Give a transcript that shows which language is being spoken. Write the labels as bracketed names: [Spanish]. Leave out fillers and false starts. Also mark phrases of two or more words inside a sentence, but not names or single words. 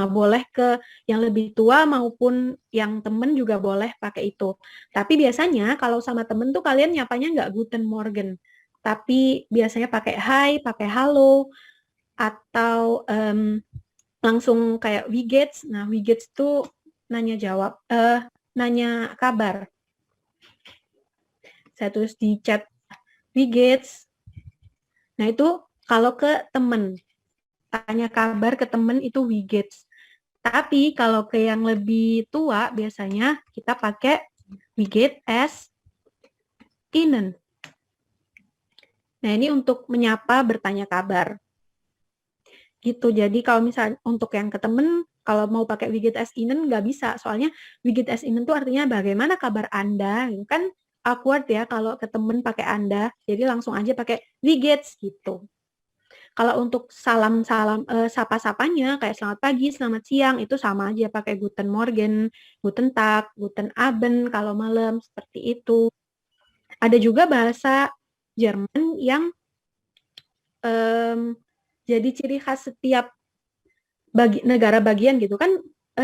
[Indonesian] Boleh ke yang lebih tua maupun yang temen juga boleh pakai itu. Tapi biasanya kalau sama temen tuh kalian nyapanya nggak [German] Guten Morgen, [Indonesian] tapi biasanya pakai hai, pakai halo, atau langsung kayak [German] wie geht's. [Indonesian] Nah, [German] wie geht's [Indonesian] tuh nanya kabar. Saya tulis di chat [German] wie geht's. [Indonesian] Nah, itu kalau ke temen. Tanya kabar ke temen itu [German] wie geht's. [Indonesian] Tapi kalau ke yang lebih tua biasanya kita pakai [German] wie geht es Ihnen. [Indonesian] Nah, ini untuk menyapa, bertanya kabar. Gitu. Jadi kalau misalnya untuk yang ke temen, kalau mau pakai [German] wie geht es Ihnen [Indonesian] nggak bisa. Soalnya [German] wie geht es Ihnen [Indonesian] itu artinya bagaimana kabar Anda. Kan awkward ya kalau ke temen pakai Anda. Jadi langsung aja pakai [German] wie geht's [Indonesian] gitu. Kalau untuk sapa-sapanya kayak selamat pagi, selamat siang, itu sama aja pakai [German] Guten Morgen, Guten Tag, Guten Abend [Indonesian] kalau malam, seperti itu. Ada juga bahasa Jerman yang jadi ciri khas setiap negara bagian gitu kan.